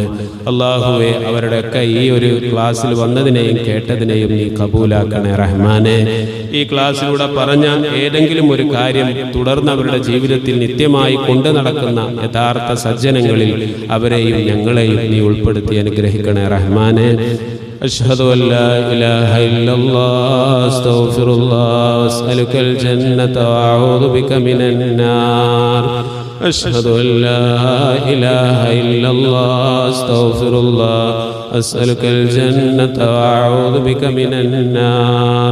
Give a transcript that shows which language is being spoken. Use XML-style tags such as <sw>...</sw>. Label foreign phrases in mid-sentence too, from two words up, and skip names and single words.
<ml>അല്ലാഹുവേ അവരുടെയൊക്കെ ഈ ഒരു ക്ലാസ്സിൽ വന്നതിനെയും കേട്ടതിനെയും നീ കബൂലാക്കണേ റഹ്മാനെ. ഈ ക്ലാസ്സിലൂടെ പറഞ്ഞ ഏതെങ്കിലും ഒരു കാര്യം തുടർന്ന് അവരുടെ ജീവിതത്തിൽ നിത്യമായി കൊണ്ടു നടക്കുന്ന യഥാർത്ഥ സജ്ജനങ്ങളിൽ അവരെയും ഞങ്ങളെയും നീ ഉൾപ്പെടുത്തി അനുഗ്രഹിക്കണേ റഹ്മാനെ.</ml> <ar>أشهد أن لا إله إلا الله أستغفر الله وأسألك الجنة وأعوذ بك من النار. أشهد أن لا إله إلا الله أستغفر الله أسألك الجنة وأعوذ بك من النار.</ar>